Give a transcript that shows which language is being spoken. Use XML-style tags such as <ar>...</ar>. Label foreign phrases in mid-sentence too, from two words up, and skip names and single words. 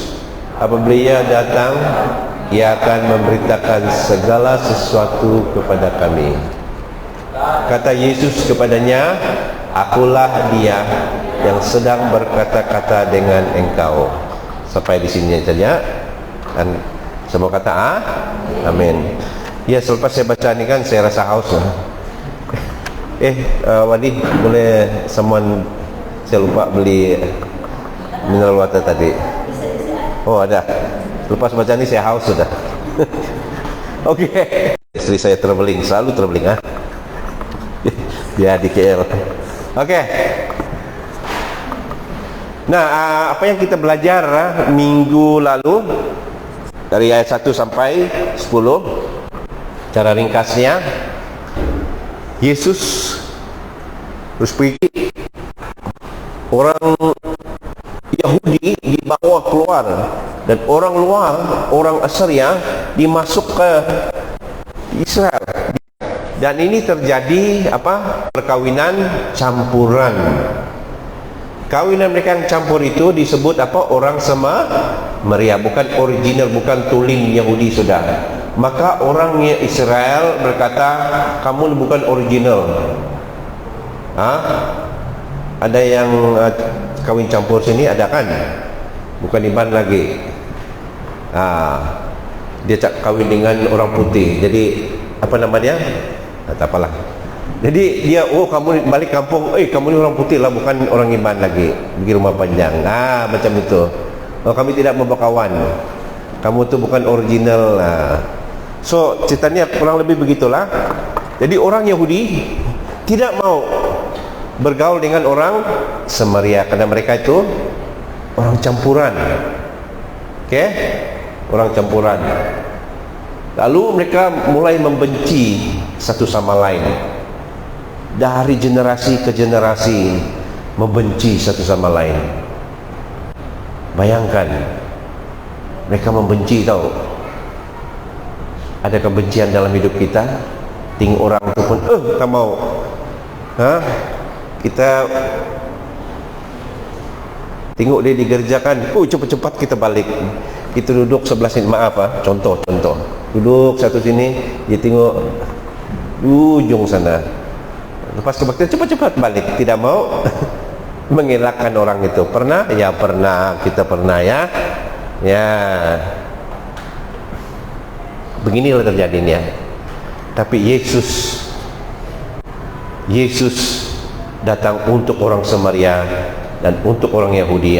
<id>Apabila Ia datang, Ia akan memberitakan segala sesuatu kepada kami. Kata Yesus kepadanya, akulah Dia yang sedang berkata-kata dengan engkau. Sampai di sini saja. Dan semua kata amin.</id> <ms>Ya, selepas saya baca ni kan saya rasa haus. Wadi, boleh someone, saya lupa beli</ms> <en>mineral water</en> <ms>tadi. Oh, ada. Lepas baca ni saya haus sudah. Okey. Isteri saya travelling, selalu travelling dia di KL. Okey. Nah, apa yang kita belajar minggu lalu dari ayat 1 sampai 10, cara ringkasnya, Yesus terus pergi, orang Yahudi dibawa keluar, dan orang luar, orang Assyria dimasuk ke Israel. Dan ini terjadi perkawinan campuran. Kawinan mereka yang campur itu disebut orang Samaria, bukan original, bukan tulen Yahudi sudah. Maka orang Israel berkata, kamu bukan original. Ada yang kawin campur sini, ada kan? Bukan iman lagi. Dia kawin dengan orang putih. Jadi apa nama dia? Tak apalah. Jadi dia, kamu balik kampung, kamu ni orang putih lah, bukan orang iman lagi. Pergi rumah panjang. Macam itu. Kami tidak membawa kawan. Kamu tu bukan original.</ms> <id>So ceritanya kurang lebih begitulah. Jadi orang Yahudi tidak mau bergaul dengan orang Samaria karena mereka itu orang campuran. Orang campuran. Lalu mereka mulai membenci satu sama lain. Dari generasi ke generasi membenci satu sama lain. Bayangkan, mereka membenci tahu. Ada kebencian dalam hidup kita.</id> <ms>Tengok orang itu pun tak mau. Kita tengok dia digerjakan, cepat-cepat kita balik. Kita duduk sebelah sini, contoh duduk satu sini, dia tengok ujung sana. Lepas kebaktian cepat-cepat balik, tidak mau mengelakkan orang itu. Pernah? Ya pernah, kita pernah ya. Beginilah terjadinya. Tapi Yesus Yesus datang untuk orang Samaria dan untuk orang Yahudi.</ms>